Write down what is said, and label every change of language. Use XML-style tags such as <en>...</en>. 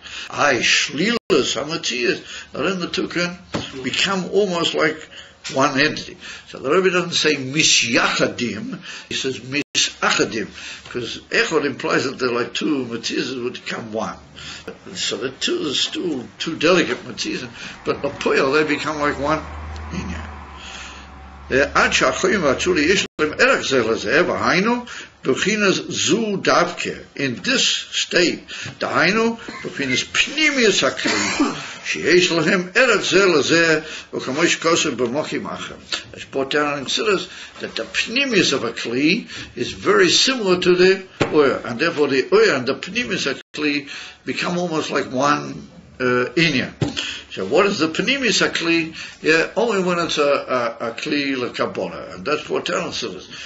<en>Shlilas hamatiyas, then the two can become almost like one entity. So the Rebbe doesn't say misyachadim, he says misachadim, because echad implies that they're like two matiyas would become one. So the two delicate matiyas, but the poil they become like one inyan.</en> <he>עד שהחיים והצורי יש להם ערך זה לזה, והיינו, בבחינת זו דווקא,</he> <en>in this state,</en> <he>דהיינו, בבחינת פנימיוס הכלי, שיש להם ערך זה לזה, וכמו שכוסף במוחים אחר.</he> <en>As Portan considers that the pnimius of a kli is very similar to the oil, and therefore the oil and the pnimius of a kli become almost like one inyan. So what is the pnimis hakli? Only when it's a kli lekabona, and that's what Talmud says.</en>